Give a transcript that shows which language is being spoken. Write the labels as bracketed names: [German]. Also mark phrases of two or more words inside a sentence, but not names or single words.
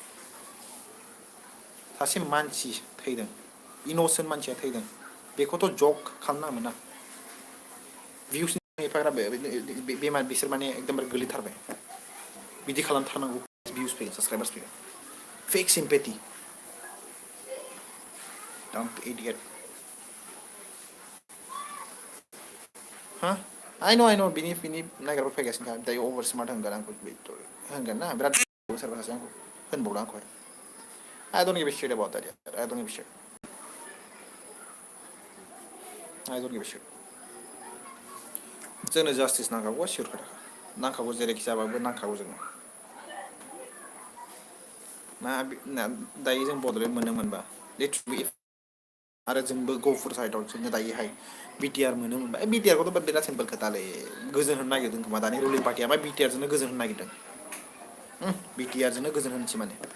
[Bodo] सासे मानसि थैदों इन'सेन्ट मानसिया थैदों बेखौथ' जक खालामनाङामोन ना भिउसनि एफाग्राब बेमार बिसोर माने एकदमबारे गोलैथारबाय बिदि खालामथारनांगौ भिउस फैगोन साबसक्राइबार्स फैगोन [English] fake sympathy dumb idiot [Bodo] हा आइ न' बिनि नायग्राफोर फैगासिनो दायो अभार स्मार्ट होनगोन आंखौ होनगोन ना बिराद सोरबा सासे आंखौ होनबावदों आंखौहाय [English] I don't give a shit about that yet. I don't give a shit. I don't give a shit. [Bodo] जोंनो जास्टिस नांखागौ सियर खोथा नांखागौ जेरैखि जाबाबो नांखागौ जोंनो दायो जों बड'लेण्ड मोननो मोनबा आरो जोंबो गफुर साइडआव जोंनो दायोहाय बिटिआर मोनो मोनबा बिटिआरखौथ' बिराद सिम्पोल खोथालै गोजोन होनो नागिरदों खोमा दानि रुलिं पार्टिया मा बिटिआरजोंनो गोजोन होनो नागिरदों बिटिआरजोंनो गोजोन होनोसै माने